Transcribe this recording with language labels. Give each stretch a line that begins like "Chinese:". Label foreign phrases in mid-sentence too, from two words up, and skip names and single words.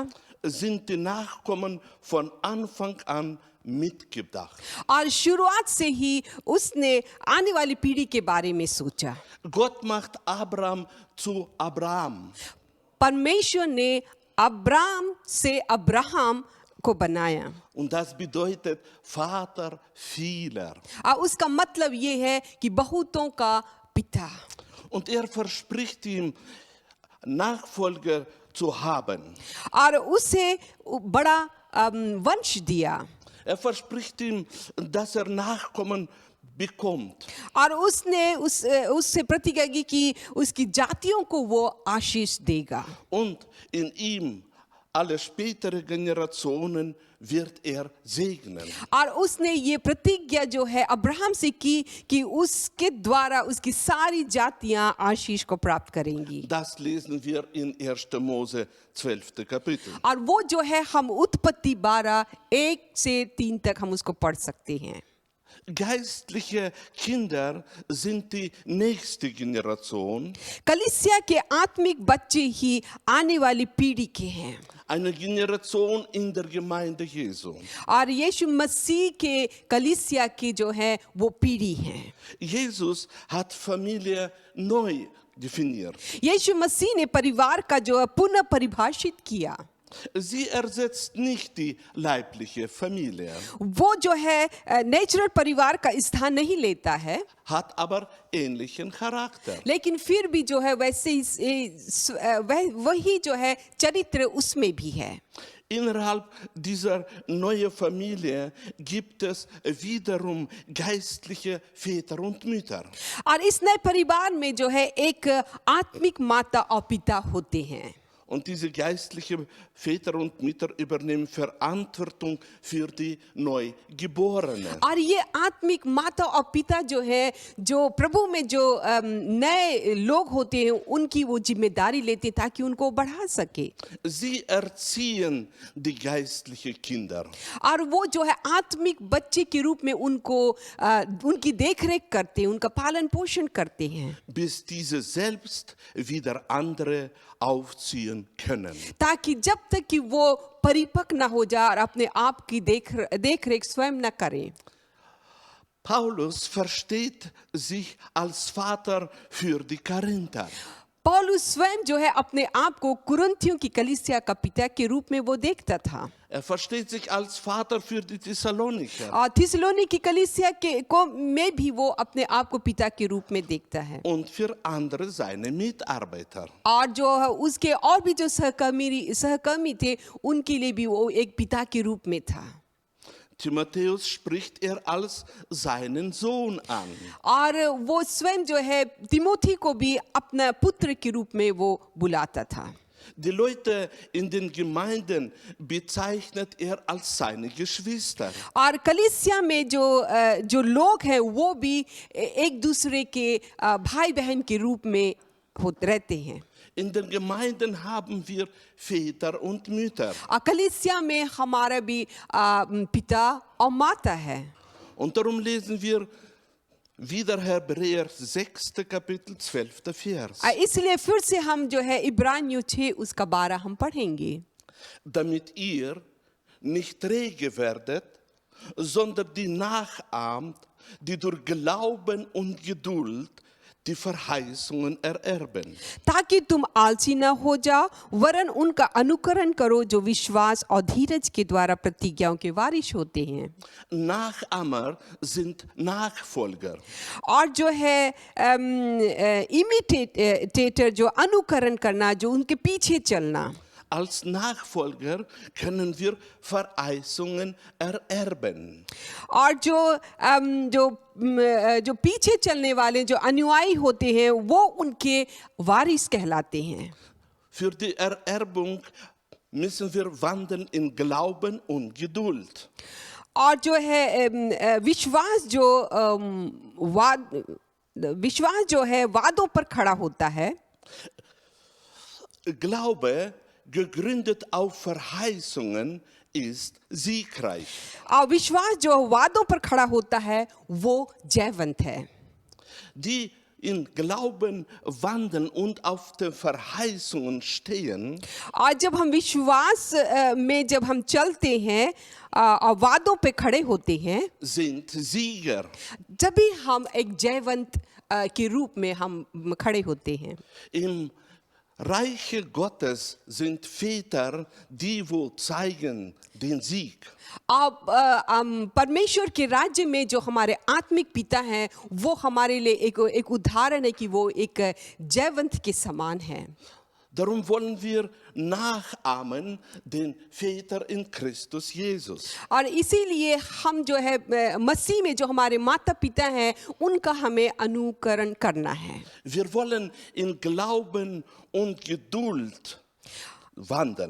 German: sind die Nachkommen von Anfang an mitgedacht.
Hindi: और शुरुआत से ही उसने आने वाली पीढ़ी के बारे में सोचा।
German: Gott macht Abraham zu Abraham.
Hindi: परमेश्वर ने अब्राम से अब्राहम को बनाया
German: Und das bedeutet Vater vieler.
Hindi: और उसका मतलब ये है कि बहुतों का पिता।
German: Und verspricht ihm, Nachfolger zu haben.
Hindi: और उसे बड़ा वंश दिया
German: Verspricht ihm, dass Nachkommen bekommt.
Hindi: और उसने उससे प्रतिज्ञा की कि उसकी जातियों को वो आशीष देगा
German: Und in ihm alle spätere Generationen wird segnen.
Hindi: और उसने ये प्रतिज्ञा जो है अब्राहम से की कि उसके द्वारा उसकी सारी जातियां आशीष को प्राप्त करेंगी।
German: Das lesen wir in 1. Mose 12. Kapitel.
Hindi: और वो जो है हम उत्पत्ति 12 1 से 3 तक हम उसको पढ़ सकते हैं।
German: Geistliche Kinder sind die nächste Generation,
Hindi: कलीसिया के आत्मिक बच्चे ही आने वाली पीढ़ी के हैं
German: eine Generation in der Gemeinde Jesu.
Hindi: और यीशु मसीह के कलीसिया की जो है वो पीढ़ी है।
German: Jesus hat Familie neu definiert.
Hindi: यीशु मसीह ने परिवार का जो है पुनः परिभाषित किया।
German: Sie ersetzt nicht die leibliche Familie,
Hindi: वो जो है नेचुरल परिवार का स्थान नहीं लेता है,
German: hat aber ähnlichen Charakter.
Hindi: लेकिन फिर भी जो है वैसे वही जो है चरित्र उसमें भी है।
German: Innerhalb dieser neuen Familie gibt es wiederum geistliche Väter und Mütter.
Hindi: और इस नए परिवार में जो है एक आत्मिक माता और पिता होते हैं
German: Und diese geistlichen Väter und Mütter übernehmen Verantwortung für die Neugeborenen.
Hindi: और ये आत्मिक माता और पिता जो है जो प्रभु में जो नए लोग होते हैं उनकी वो जिम्मेदारी लेते हैं ताकि उनको बढ़ा सके
German: Sie erziehen die geistlichen Kinder.
Hindi: और वो जो है आत्मिक बच्चे के रूप में उनको उनकी देखरेख करते हैं, उनका पालन पोषण करते हैं
German: Bis diese selbst wieder andere aufziehen können.
Hindi: ताकि जब तक कि वो परिपक्व न हो जाए और अपने आप की देखरेख स्वयं न करें।
German: Paulus versteht sich als Vater für die Korinther.
Hindi: पौलुस स्वयं जो है अपने आप को कुरिन्थियों की कलीसिया का पिता के रूप में वो देखता था
German: Er versteht sich als Vater für die Thessalonicher.
Hindi: और थिस्सलुनी की कलीसिया के को में भी वो अपने आप को पिता के रूप में देखता है
German: Und für andere seine Mitarbeiter.
Hindi: और जो है उसके और भी जो सहकर्मी थे उनके लिए भी वो एक पिता के रूप में था।
German: Timotheus spricht er als seinen Sohn an.
Hindi: और वो स्वयं जो है तिमोथी को भी अपना पुत्र के रूप में वो बुलाता था।
German: Die Leute in den Gemeinden bezeichnet er als seine Geschwister.
Hindi: और कलीसिया में जो लोग हैं वो भी एक दूसरे के भाई बहन के रूप में रहते हैं।
German: In den Gemeinden haben wir Väter und Mütter.
Hindi: कलीसिया में हमारा भी पिता और माता है।
German: Und darum lesen wir wieder Hebräer 6. Kapitel 12. Vers.
Hindi: इसलिए फिर से हम जो है इब्रानियों 6 उसका 12 हम पढ़ेंगे।
German: Damit ihr nicht träge werdet, sondern die nachahmt, die durch Glauben und Geduld die Verheißungen ererben.
Hindi: ताकि तुम आलसी न हो जाओ वरन उनका अनुकरण करो जो विश्वास और धीरज के द्वारा प्रतिज्ञाओं के वारिश होते हैं।
German: Nachahmer sind Nachfolger.
Hindi: और जो है इमिटेटर जो अनुकरण करना जो उनके पीछे चलना।
German: Als Nachfolger können wir Verheißungen ererben.
Hindi: और जो पीछे चलने वाले जो अनुयायी होते हैं वो उनके वारिस कहलाते हैं।
German: Für die Ererbung müssen wir wandeln in Glauben und Geduld.
Hindi: और जो है विश्वास जो है वादों पर खड़ा होता है।
German: Glaube, gegründet auf Verheißungen, ist siegreich.
Hindi: और विश्वास जो वादों पर खड़ा होता है वो जयवंत है।
German: Die in Glauben wandeln und auf den Verheißungen stehen,
Hindi: और जब हम विश्वास में जब हम चलते हैं और वादों पे खड़े होते हैं
German: sind Sieger.
Hindi: जब भी हम एक जयवंत के रूप में हम खड़े होते हैं।
German: Im Reiche Gottes sind Väter, die wo zeigen den Sieg.
Hindi: अब परमेश्वर के राज्य में जो हमारे आत्मिक पिता हैं वो हमारे लिए एक उदाहरण है कि वो एक जयवंत के समान है।
German: Darum wollen wir nachahmen den Väter in Christus Jesus.
Hindi: और इसीलिए हम जो है मसीह में जो हमारे माता पिता हैं उनका हमें अनुकरण करना है।
German: Wir wollen in Glauben und Geduld wandeln.